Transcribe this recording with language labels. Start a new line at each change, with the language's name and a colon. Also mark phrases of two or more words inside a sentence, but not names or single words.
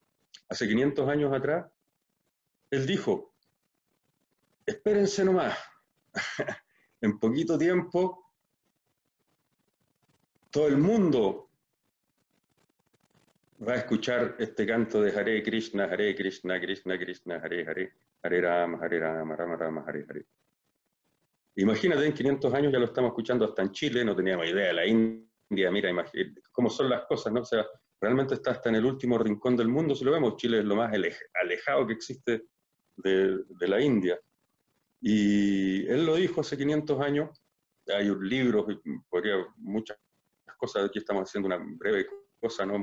Spanish: Hace 500 años atrás, él dijo, espérense nomás, en poquito tiempo todo el mundo va a escuchar este canto de Hare Krishna, Krishna Krishna, Hare Hare, Hare Rama, Rama Rama, Hare Hare. Imagínate, en 500 años ya lo estamos escuchando hasta en Chile, no teníamos idea de la India, India, mira, cómo son las cosas, ¿no? O sea, realmente está hasta en el último rincón del mundo, si lo vemos, Chile es lo más alejado que existe de la India. Y él lo dijo hace 500 años, hay un libro, muchas cosas, aquí estamos haciendo una breve cosa, ¿no?